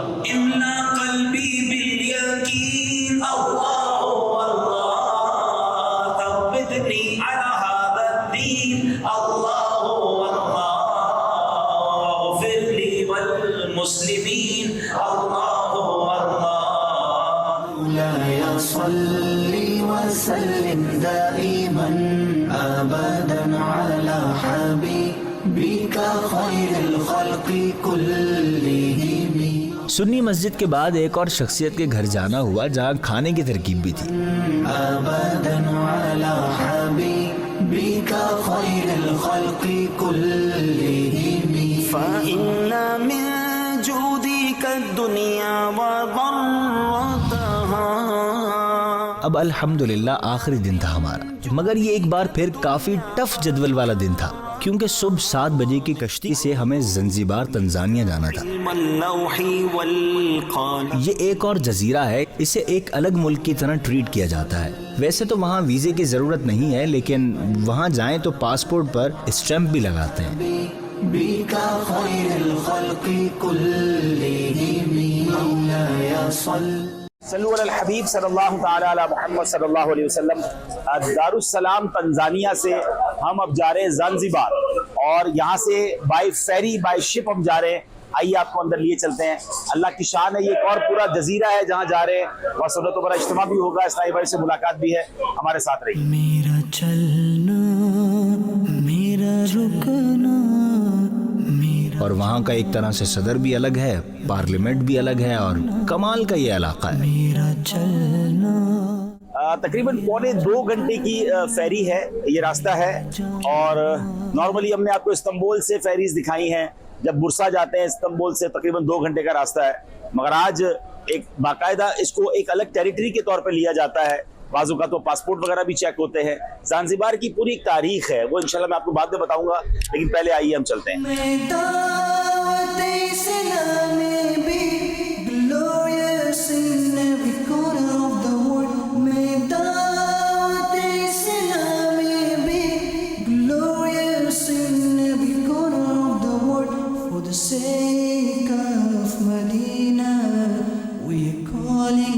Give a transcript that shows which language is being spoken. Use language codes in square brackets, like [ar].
[ar] املا قلبی بالیقین، اللہ اللہ ثبتنی علی هذا الدین، اللہ اللہ اغفر لی والمسلمین، اللہ اللہ. مولاي صل وسلم دائما ابدا على حبيبك خير الخلق كلهم. [ur] سنی مسجد کے بعد ایک اور شخصیت کے گھر جانا ہوا جہاں کھانے کی ترکیب بھی تھی. [ar] ابدا على حبيبك خير الخلق كلهم. فإن من جودك الدنيا وضرتها. [ur] اب الحمدللہ آخری دن تھا ہمارا، مگر یہ ایک بار پھر کافی ٹف جدول والا دن تھا کیونکہ صبح 7 بجے کی کشتی سے ہمیں زنزیبار تنزانیہ جانا تھا. یہ ایک اور جزیرہ ہے، اسے ایک الگ ملک کی طرح ٹریٹ کیا جاتا ہے. ویسے تو وہاں ویزے کی ضرورت نہیں ہے، لیکن وہاں جائیں تو پاسپورٹ پر اسٹیمپ بھی لگاتے ہیں. [ar] بك خير الخلق كلهم مولاي صل. صلو علی الحبیب صلی اللہ تعالی علی محمد صلی اللہ علیہ وسلم. [ur] دارالسلام تنزانیہ سے ہم اب جا رہے ہیں زنزیبار، اور یہاں سے بائی فیری بائی شپ ہم جا رہے ہیں. آئیے آپ کو اندر لیے چلتے ہیں. اللہ کی شان ہے، یہ ایک اور پورا جزیرہ ہے جہاں جا رہے ہیں، وہاں سنتوں پر اجتماع بھی ہوگا، اسلامی بھائی سے ملاقات بھی ہے. ہمارے ساتھ رہیے. میرا چلنا میرا رکنا میرا. اور وہاں کا ایک طرح سے صدر بھی الگ ہے، پارلیمنٹ بھی الگ ہے، اور کمال کا یہ علاقہ ہے. میرا چلنا. تقریباً 1.25 گھنٹے کی فیری ہے، یہ راستہ ہے. اور نارملی ہم نے آپ کو استنبول سے فیریز دکھائی ہیں، جب برسا جاتے ہیں استنبول سے تقریباً 2 گھنٹے کا راستہ ہے. مگر آج ایک باقاعدہ اس کو ایک الگ ٹیریٹری کے طور پہ لیا جاتا ہے. بعض اوقات تو پاسپورٹ وغیرہ بھی چیک ہوتے ہیں. زنزیبار کی پوری ایک تاریخ ہے، وہ انشاءاللہ میں آپ کو بعد میں بتاؤں گا، لیکن پہلے آئیے ہم چلتے ہیں. میں دعوت اسلامی بھی [en] glorious in every corner of the world. [ur] میں دعوت اسلامی بھی [en] glorious in every corner of the world. For the sake of Medina we are calling